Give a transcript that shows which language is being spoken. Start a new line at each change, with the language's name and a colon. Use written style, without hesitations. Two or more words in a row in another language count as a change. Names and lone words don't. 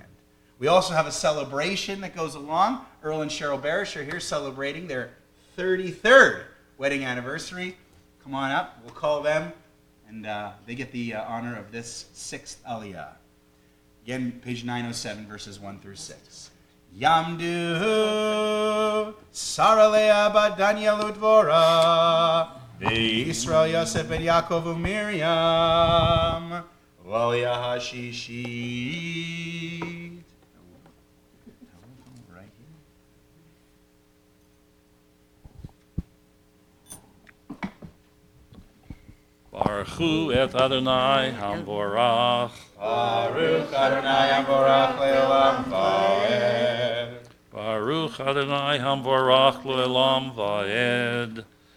English: We also have a celebration that goes along. Earl and Cheryl Barish are here celebrating their 33rd wedding anniversary. Come on up, we'll call them. And they get the honor of this sixth aliyah. Again, page 907, verses 1 through 6.
Hebrew: יעמדו שרה לאה בת דניאל ודבורה ישראל יוסף בן יעקב ומרים לעלייה השישית.
English: Right here.
Hebrew: ברוך את אדוני המבורך. ברוך אדוני המבורך לעולם ועד. ברוך אדוני המבורך לעולם ועד.